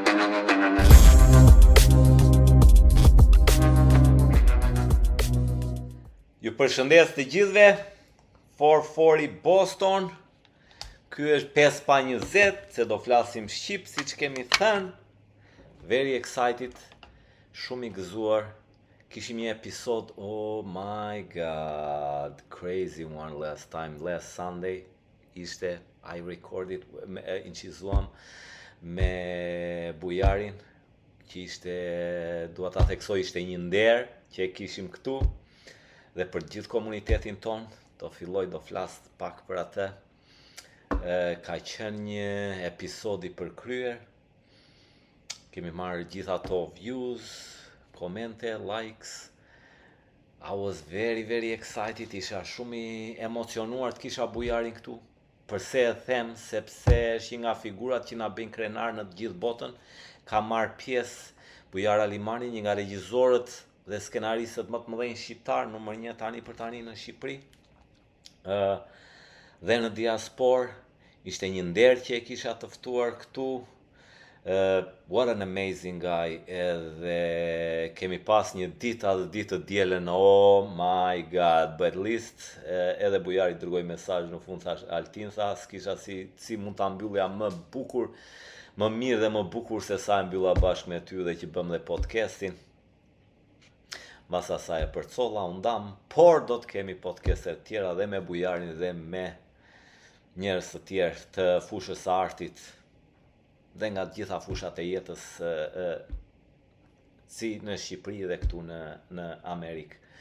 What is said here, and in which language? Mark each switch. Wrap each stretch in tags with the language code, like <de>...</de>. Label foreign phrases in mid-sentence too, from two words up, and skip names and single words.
<sq>Ju përshëndes të gjithëve, 440 Boston, ky është 5:20, se do flasim shqip, si që kemi thënë,</sq> <en>very excited,</en> <sq>shumë i gëzuar, kishim një episod,</sq> <en>oh my god, crazy one last Sunday,</en> <sq>ishte,</sq> <en>I recorded,</en> <sq>incizuam me Bujarin, që ishte, dua ta theksoj, ishte një nder që e kishim këtu, dhe për gjithë komunitetin ton, do filloj do flas pak për atë. Ka qenë një episod i përkryer. Kemi marrë gjithë ato views, komente, likes.</sq> <en>I was very excited,</en> <sq>isha shumë i emocionuar të kisha Bujarin këtu. Përse e them, sepse është një nga figurat që na bëjnë krenar në të gjithë botën. Ka marrë pjesë Bujar Alimani, një nga regjisorët dhe skenaristët më të mëdhenj shqiptar, numër 1 tani për tani në Shqipëri. Dhe në diaspor, ishte një nder që e kisha të ftuar këtu.</sq> <en>What an amazing guy,</en> <sq>edhe kemi pas një ditë të dielën,</sq> <en>oh my god, but at least</en> <sq>edhe Bujari dërgoi mesazh në fund, thash Altin, tha, s'kisha si mund ta mbyllja më bukur, më mirë dhe më bukur se sa e mbylla bashkë me ty dhe që bëm dhe podcastin. Mbas asaj e përcolla, u ndam, por do të kemi podcaste të tjera dhe me Bujarin dhe me njerëz të tjerë të fushës së artit dhe nga të gjitha fushat e jetës, si në Shqipëri dhe këtu në Amerikë.</sq>